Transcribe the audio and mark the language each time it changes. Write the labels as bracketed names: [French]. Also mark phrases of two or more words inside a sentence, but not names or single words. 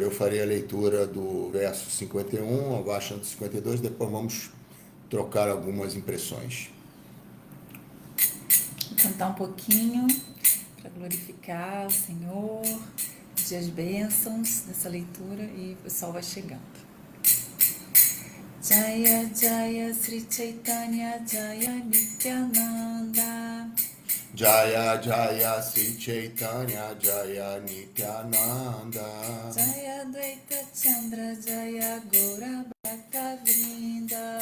[Portuguese] Eu farei a leitura do verso 51 abaixo do 52, depois vamos trocar algumas impressões. Vou cantar um pouquinho para glorificar o Senhor, pedir as bênçãos nessa leitura e o pessoal vai chegando. [Bangla] জয় জয় শ্রী চৈতন্য জয় নিত্যানন্দ জয় জয় শ্রী চৈতন্য জয় নিত্যানন্দ জয় দ্বৈত চন্দ্র জয় গৌর ভক্ত বৃন্দ